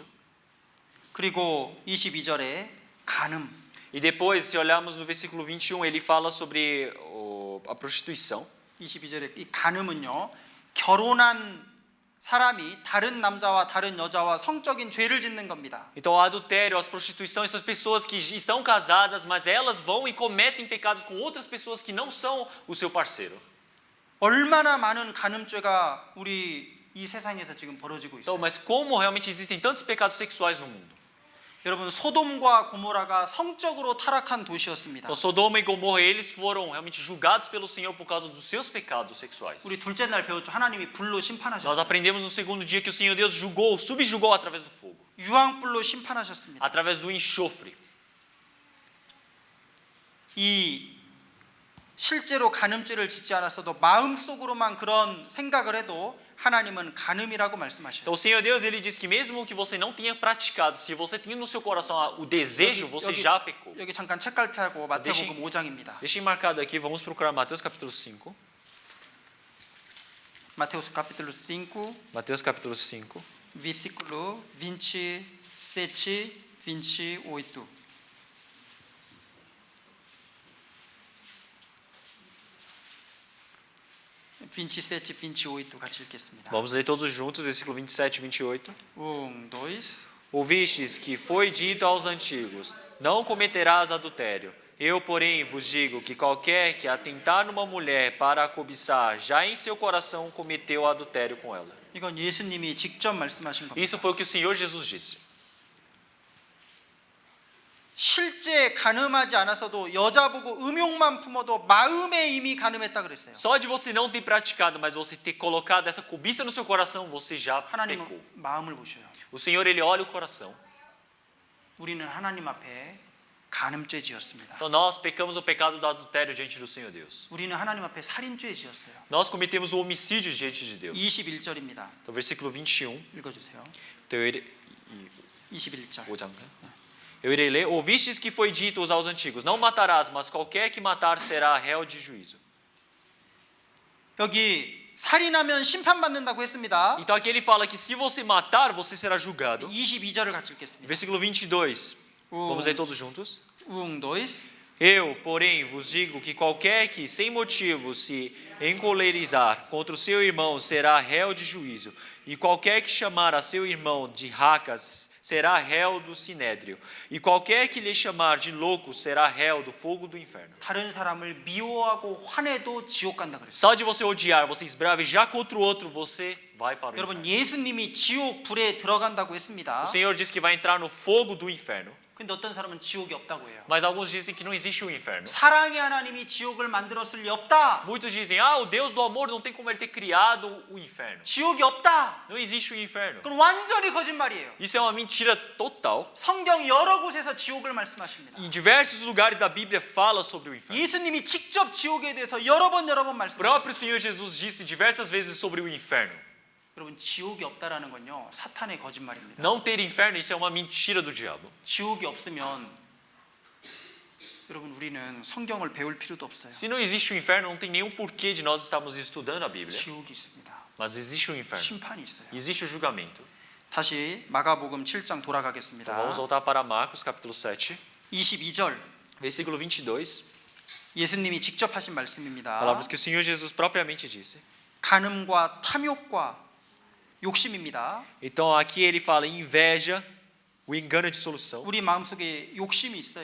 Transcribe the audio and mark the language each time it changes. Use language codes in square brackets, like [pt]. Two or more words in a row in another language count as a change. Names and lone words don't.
[ko] 그리고 22절에 간음. [pt] E depois, se olharmos no versículo 21, ele fala sobre a prostituição. [ko] 22절에 이 간음은요. 결혼한 사람이 다른 남자와 다른 여자와 성적인 죄를 짓는 겁니다. [pt] Então o adultério, as prostituições são pessoas que estão casadas, mas elas vão e cometem pecados com outras pessoas que não são o seu parceiro. [ko] 얼마나 많은 간음죄가 우리 이 세상에서 지금 벌어지고 [pt] Então, [ko] 있어요. [pt] mas como realmente existem tantos pecados sexuais no mundo? [ko] 여러분 소돔과 고모라가 성적으로 타락한 도시였습니다. [pt] Então Sodoma e Gomorra eles foram realmente julgados pelo Senhor por causa dos seus pecados sexuais. [ko] 우리 둘째 날 배웠죠. 하나님이 불로 [pt] Nós [ko] 심판하셨어요. [pt] aprendemos no segundo dia que o Senhor Deus subjugou através do fogo, [ko] 유황불로 심판하셨습니다. [pt] através do enxofre. [ko] 이 실제로 간음죄를 짓지 않았어도 마음속으로만 그런 생각을 해도 하나님은 간음이라고 말씀하셔요. [pt] Então o Senhor Deus ele diz que mesmo que você não tenha praticado, se você tem no seu coração o desejo, você já pecou. [ko] 여기 잠깐 책갈피하고 마태복음 5장입니다. [pt] Deixem marcado aqui, vamos procurar Mateus capítulo 5. Mateus capítulo 5, Mateus capítulo 5. versículo 27, 28. [ko] (27, 28) 같이 읽겠습니다. [pt] Vamos ler todos juntos, versículo 27 e 28. 2. Ouvistes que foi dito aos antigos: não cometerás adultério. Eu, porém, vos digo que qualquer que atentar numa mulher para a cobiçar, já em seu coração cometeu adultério com ela. [ko] 이건 예수님이 직접 말씀하신 겁니다. [pt] Isso foi o que o Senhor Jesus disse. [ko] 실제 간음하지 않았어도 여자 보고 음욕만 품어도 마음에 이미 간음했다 그랬어요. [pt] Só de você não ter praticado, mas você ter colocado essa cobiça no seu coração, você já pecou. [ko] 하나님은 마음을 보셔요. [pt] O Senhor, ele olha o coração. [ko] 우리는 하나님 앞에 간음죄 지었습니다. [pt] Então nós pecamos o pecado do adultério diante do Senhor Deus. [ko] 우리는 하나님 앞에 살인죄 지었어요. [pt] Nós cometemos o homicídio diante de Deus. [ko] 21절입니다. [pt] Então, versículo 21. [ko] 읽어주세요. [pt] Então, [ko] 21절. [pt] Eu irei ler. Ouvistes que foi dito aos antigos: não matarás, mas qualquer que matar será réu de juízo. [ko] 여기 살인하면 심판받는다고 했습니다. [pt] Então aqui ele fala que se você matar, você será julgado. [ko] 22절을 같이 읽겠습니다. [pt] Versículo 22. Vamos ler todos juntos. 2. Eu, porém, vos digo que qualquer que, sem motivo, se encolerizar contra o seu irmão será réu de juízo, e qualquer que chamar a seu irmão de racas será réu do sinédrio, e qualquer que lhe chamar de louco será réu do fogo do inferno. [ko] 다른 사람을 미워하고 화내도 지옥 간다 그랬어요. [pt] Só de você odiar, você esbravejar contra o outro, você vai para o [ko] 여러분 [pt] inferno. [ko] 예수님이 지옥 불에 들어간다고 했습니다. [pt] O Senhor diz que vai entrar no fogo do inferno. [ko] 근데 어떤 사람은 지옥이 없다고 해요. [pt] Mas alguns dizem que não existe o inferno. [ko] 사랑의 하나님이 지옥을 만들었을 리 없다. [pt] Muitos dizem, o Deus do amor não tem como ele ter criado o inferno. [ko] 지옥이 없다. [pt] Não existe o inferno. [ko] 그건 완전히 거짓말이에요. [pt] Isso é uma mentira total. [ko] 성경 여러 곳에서 지옥을 말씀하십니다. [pt] Em diversos lugares da Bíblia fala sobre o inferno. [ko] 예수님이 직접 지옥에 대해서 여러 번 [pt] O [ko] 말씀하셨어요. [pt] próprio Senhor Jesus disse diversas vezes sobre o inferno. [ko] 여러분 지옥이 없다라는 건요 사탄의 거짓말입니다. [pt] Não ter inferno, isso é uma mentira do diabo. [ko] 지옥이 없으면 여러분 우리는 성경을 배울 필요도 없어요. [pt] Se não existe o inferno, não tem nenhum porquê de nós estarmos estudando a Bíblia. [ko] 지옥이 있습니다. [pt] Mas existe o inferno. [ko] 심판이 있어요. [pt] Existe o julgamento. [ko] 다시 마가복음 7장 [pt] Então, [ko] 돌아가겠습니다. [pt] vamos voltar para Marcos, capítulo 7, [ko] 22절 [pt] versículo 22. [ko] 예수님이 직접 하신 말씀입니다. [pt] Palavras que o Senhor Jesus propriamente disse. [ko] 간음과 탐욕과 욕심입니다. [pt] Então aqui ele fala em inveja, o engano de solução. [ko] 우리 마음속에 욕심이 있어요.